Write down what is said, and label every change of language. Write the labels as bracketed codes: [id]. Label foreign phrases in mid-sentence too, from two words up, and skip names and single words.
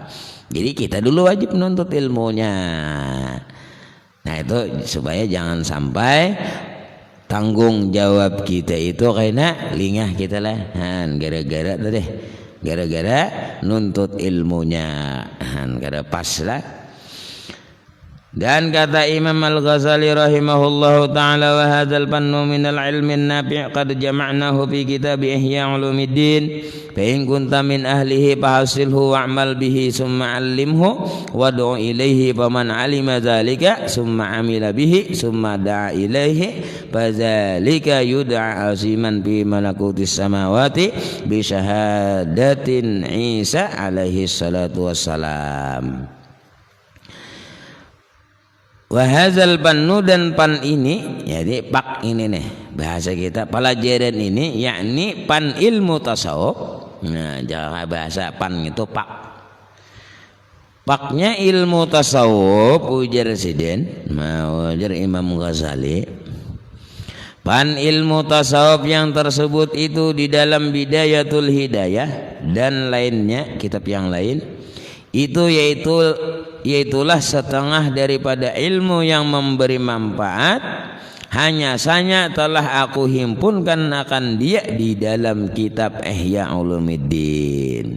[id] Jadi kita dulu wajib menuntut ilmunya. Nah itu supaya jangan sampai tanggung jawab kita itu karena lingah kita lah. Gara-gara tuh deh. Gara-gara nuntut ilmunya, kada pas lah. Dan kata Imam Al-Ghazali [ar] رحمه الله تعالى، وهذا الفن من العلم النافع قد جمعناه في كتاب إحياء علوم الدين فإن كنت من أهله فحصله واعمل به ثم علمه وادع إليه فمن علم ذلك ثم عمل به ثم دعا إليه فذلك يدعى عظيما في ملكوت السماوات بشهادة عيسى عليه الصلاة والسلام. وهذا الفن [id] dan pan ini, jadi pak ini nih bahasa kita pelajaran ini, yakni pan ilmu tasawuf. Nah, jangan bahasa pan itu pak. Paknya ilmu tasawuf ujar Residen, ujar Imam Ghazali. Pan ilmu tasawuf yang tersebut itu di dalam Bidayatul Hidayah dan lainnya kitab yang lain itu yaitulah setengah daripada ilmu yang memberi manfaat, hanya saja telah aku himpunkan akan dia di dalam kitab Ihya Ulumuddin.